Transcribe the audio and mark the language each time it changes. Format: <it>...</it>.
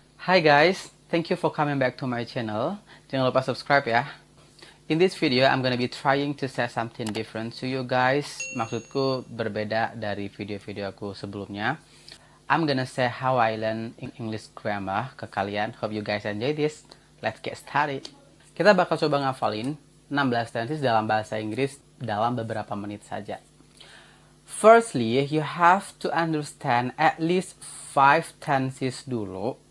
<en>Hi guys, thank you for coming back to my channel.</en> <id>Jangan lupa subscribe ya.</id> <en>In this video, I'm gonna be trying to say something different to you guys.</en> <id>Maksudku berbeda dari video-video aku sebelumnya.</id> <en>I'm gonna say how I learn English grammar</en> <id>ke kalian.</id> <en>Hope you guys enjoy this. Let's get started.</en> <id>Kita bakal coba ngafalin 16 tenses dalam bahasa Inggris dalam beberapa menit saja.</id> <en>Firstly, you have to understand at least 5 tenses dulu.</en>